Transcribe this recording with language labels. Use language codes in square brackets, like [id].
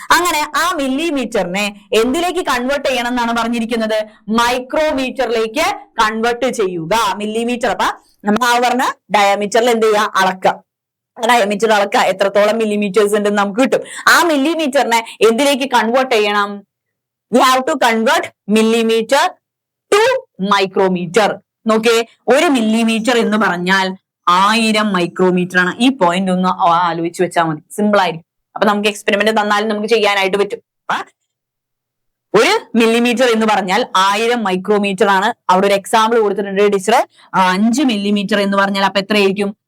[ml] അങ്ങനെ ആ millimeterനെ എന്തിലേക്ക് കൺവേർട്ട് ചെയ്യണം എന്നാണ് പറഞ്ഞിരിക്കുന്നത്? മൈക്രോമീറ്ററിലേക്ക് കൺവേർട്ട് ചെയ്യുക. millimeter, അപ്പൊ നമ്മൾ ആ പറഞ്ഞ ഡയാമീറ്ററിൽ എന്ത് ചെയ്യുക? അളക്കുക. ഡയമീറ്റർ അളക്കുക, എത്രത്തോളം millimeters ഉണ്ടെന്ന് നമുക്ക് കിട്ടും. ആ millimeterനെ എന്തിലേക്ക് കൺവേർട്ട് ചെയ്യണം? [en] We have to convert millimeter to micrometer. [ml] നോക്കേ, 1 millimeter എന്ന് പറഞ്ഞാൽ 1000 മൈക്രോമീറ്റർ ആണ്. ഈ പോയിന്റ് ഒന്ന് ആലോചിച്ച് വെച്ചാൽ മതി, സിമ്പിൾ ആയിരിക്കും. അപ്പൊ നമുക്ക് എക്സ്പെരിമെന്റ് തന്നാലും നമുക്ക് ചെയ്യാനായിട്ട് പറ്റും. 1 millimeter എന്ന് പറഞ്ഞാൽ 1000 മൈക്രോമീറ്റർ ആണ്. അവിടെ ഒരു എക്സാമ്പിൾ കൊടുത്തിട്ടുണ്ട് ടീച്ചർ. 5 millimeter എന്ന് പറഞ്ഞാൽ അപ്പൊ എത്രയായിരിക്കും?